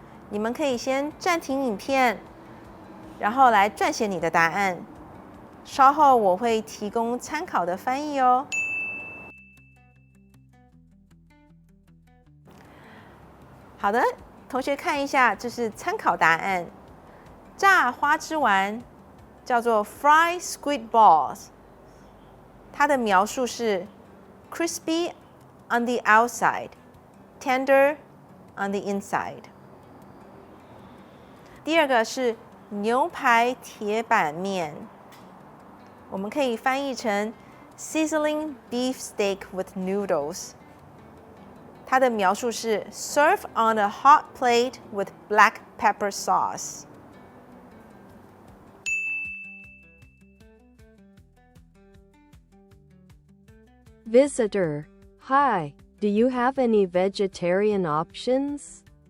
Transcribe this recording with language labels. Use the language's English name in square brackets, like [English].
[Chinese] 你们可以先暂停影片，然后来撰写你的答案。稍后我会提供参考的翻译哦。好的，同学看一下，这是参考答案。炸花枝丸叫做 [English] fried squid balls， [Chinese] 它的描述是 [English] crispy on the outside, tender on the inside。 [Chinese] 第二个是牛排铁板面，我们可以翻译成 [English] sizzling beef steak with noodles。 [Chinese] 它的描述是 [English] serve on a hot plate with black pepper sauce。 Visitor, hi, do you have any vegetarian options?